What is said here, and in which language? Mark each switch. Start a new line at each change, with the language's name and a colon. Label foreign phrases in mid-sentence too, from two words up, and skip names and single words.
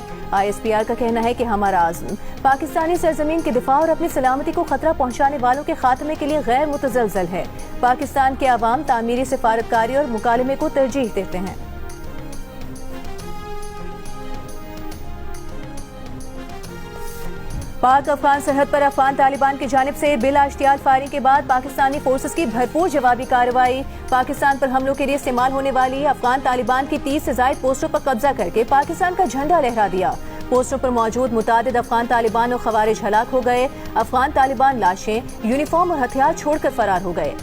Urdu: ISPR کا کہنا ہے کہ ہمارا عزم پاکستانی سرزمین کے دفاع اور اپنی سلامتی کو خطرہ پہنچانے والوں کے خاتمے کے لیے غیر متزلزل ہے۔ پاکستان کے عوام تعمیری سفارتکاری اور مکالمے کو ترجیح دیتے ہیں۔ پاک افغان سرحد پر افغان طالبان کی جانب سے بلا اشتعال فائرنگ کے بعد پاکستانی فورسز کی بھرپور جوابی کارروائی۔ پاکستان پر حملوں کے لیے استعمال ہونے والی افغان طالبان کی 30 سے زائد پوسٹوں پر قبضہ کر کے پاکستان کا جھنڈا لہرا دیا۔ پوسٹوں پر موجود متعدد افغان طالبان اور خوارج ہلاک ہو گئے۔ افغان طالبان لاشیں، یونیفارم اور ہتھیار چھوڑ کر فرار ہو گئے۔